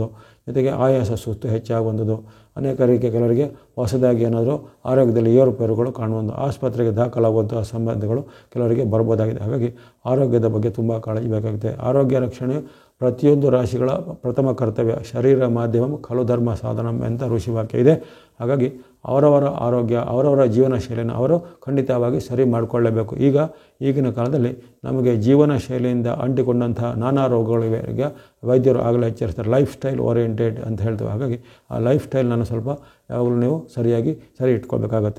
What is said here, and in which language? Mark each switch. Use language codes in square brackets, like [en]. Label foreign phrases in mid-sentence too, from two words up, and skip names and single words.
[kn] ಜೊತೆಗೆ ಆಯಾಸ, ಸುಸ್ತು ಹೆಚ್ಚಾಗುವಂಥದ್ದು. ಅನೇಕರಿಗೆ ಕೆಲವರಿಗೆ ಹೊಸದಾಗಿ ಏನಾದರೂ ಆರೋಗ್ಯದಲ್ಲಿ ಏರುಪೇರುಗಳು ಕಾಣುವಂಥ ಆಸ್ಪತ್ರೆಗೆ ದಾಖಲಾಗುವಂತಹ ಸಂಬಂಧಗಳು ಕೆಲವರಿಗೆ ಬರ್ಬೋದಾಗಿದೆ. ಹಾಗಾಗಿ ಆರೋಗ್ಯದ ಬಗ್ಗೆ ತುಂಬ ಕಾಳಜಿ ಬೇಕಾಗುತ್ತೆ. ಆರೋಗ್ಯ ರಕ್ಷಣೆ ಪ್ರತಿಯೊಂದು ರಾಶಿಗಳ ಪ್ರಥಮ ಕರ್ತವ್ಯ. [sa] ಶರೀರ ಮಾಧ್ಯಮಂ ಖಲು ಧರ್ಮ ಸಾಧನಂ [kn] ಅಂತ ಋಷಿವಾಕ್ಯ ಇದೆ. ಹಾಗಾಗಿ ಅವರವರ ಆರೋಗ್ಯ, ಅವರವರ ಜೀವನ ಶೈಲಿಯನ್ನು ಅವರು ಖಂಡಿತವಾಗಿ ಸರಿ ಮಾಡಿಕೊಳ್ಳಲೇಬೇಕು. ಈಗಿನ ಕಾಲದಲ್ಲಿ ನಮಗೆ ಜೀವನ ಶೈಲಿಯಿಂದ ಅಂಟಿಕೊಂಡಂತಹ ನಾನಾ ರೋಗಗಳಿಗೆ ವೈದ್ಯರು ಆಗಲೇ ಎಚ್ಚರಿಸ್ತಾರೆ. [en] life style oriented [kn] ಅಂತ ಹೇಳ್ತೇವೆ. ಹಾಗಾಗಿ ಆ [en] life style [kn] ಸ್ವಲ್ಪ ಯಾವಾಗಲೂ ನೀವು ಸರಿ ಇಟ್ಕೊಳ್ಬೇಕಾಗತ್ತೆ.